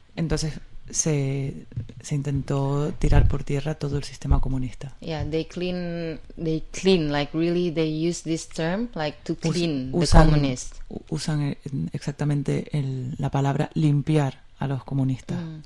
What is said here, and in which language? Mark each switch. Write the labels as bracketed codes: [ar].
[es] Entonces se intentó tirar por tierra todo el sistema comunista. [en] Yeah, they clean like really they use this term like to clean [es] usan, [en] the communists. [es] Usan exactamente la palabra limpiar a los comunistas.